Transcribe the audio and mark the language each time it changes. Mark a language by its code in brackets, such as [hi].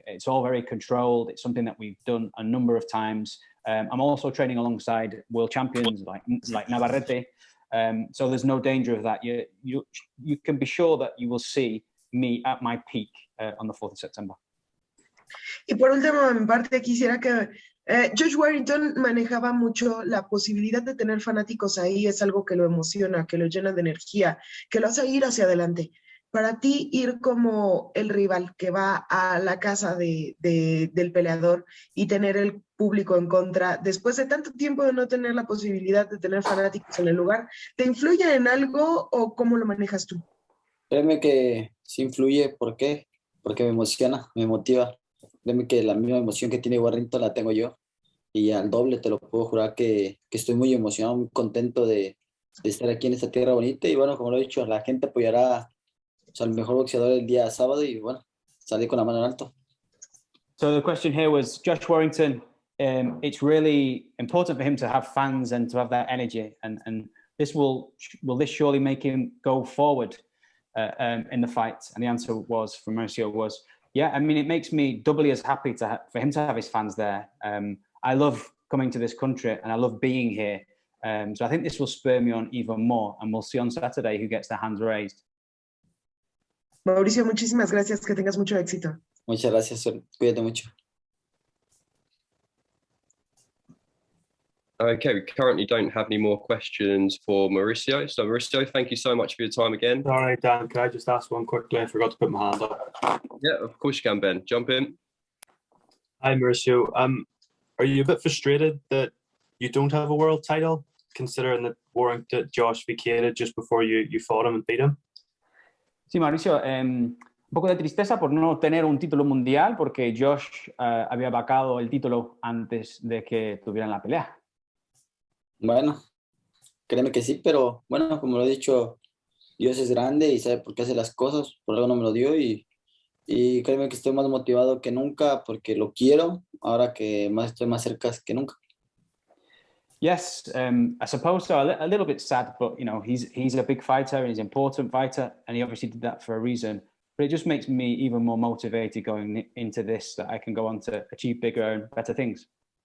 [en] It's all very controlled. It's something that we've done a number of times. I'm also training alongside world champions like Navarrete. So there's no danger of that. You can be sure that you will see me at my peak on the 4th of September. [es] Y por último, en parte, quisiera que Josh Warrington manejaba mucho la posibilidad de tener fanáticos ahí. Es algo que lo emociona, que lo llena de energía, que lo hace ir hacia adelante. Para ti, ir como el rival que va a la casa del peleador y tener el público en contra, después de tanto tiempo de no tener la posibilidad de tener fanáticos en el lugar, ¿te influye en algo o cómo lo manejas tú? Créeme que sí influye. ¿Por qué? Porque me emociona, me motiva. Créeme que la misma emoción que tiene Warrington la tengo yo. Y al doble te lo puedo jurar que estoy muy emocionado, muy contento de estar aquí en esta tierra bonita. Y bueno, como lo he dicho, la gente apoyará al mejor boxeador el día sábado y bueno, salí con la mano en alto. [en] So the question here was, Josh Warrington, it's really important for him to have fans and to have that energy, and this will this surely make him go forward in the fight? And the answer was from Mauricio was, yeah, I mean, it makes me doubly as happy for him to have his fans there. I love coming to this country and I love being here. So I think this will spur me on even more, and we'll see on Saturday who gets their hands raised. [es] Mauricio, muchísimas gracias, que tengas mucho éxito. Muchas gracias, cuídate mucho. [en] Okay, we currently don't have any more questions for Mauricio. So Mauricio, thank you so much for your time again. All right, Dan, can I just ask one quickly? I forgot to put my hand up. Yeah, of course you can, Ben. Jump in. Hi, Mauricio. Are you a bit frustrated that you don't have a world title, considering that Josh vacated just before you fought him and beat him? [es] Sí, Mauricio, un poco de tristeza por no tener un título mundial, porque Josh había vacado el título antes de que tuvieran la pelea. Bueno, créeme que sí, pero bueno, como lo he dicho, Dios es grande y sabe por qué hace las cosas, por algo no me lo dio y créeme que estoy más motivado que nunca porque lo quiero, ahora que más estoy más cerca que nunca. [en] Yes, I suppose so. A little bit sad, but you know, he's a big fighter and he's an important fighter, and he obviously did that for a reason. But it just makes me even more motivated going into this, that I can go on to achieve bigger and better things.